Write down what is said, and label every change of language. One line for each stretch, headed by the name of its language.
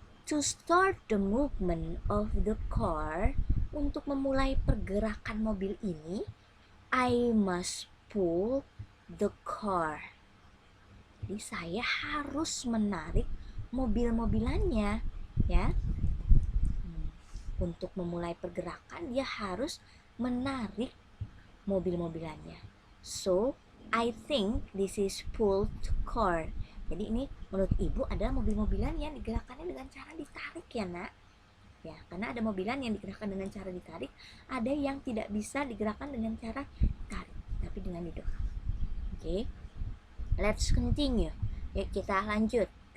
English: To start the movement of the car,
Indonesian: untuk memulai pergerakan mobil ini,
English: I must pull the car.
Indonesian: Jadi saya harus menarik mobil-mobilannya ya. Untuk memulai pergerakan dia harus menarik mobil-mobilannya.
English: So I think this is pulled car.
Indonesian: Jadi ini menurut ibu adalah mobil-mobilan yang digerakkannya dengan cara ditarik ya nak. Ya, karena ada mobilan yang digerakkan dengan cara ditarik, ada yang tidak bisa digerakkan dengan cara tarik, tapi dengan didorong.
English: Okay. Let's continue.
Indonesian: Yuk kita lanjut.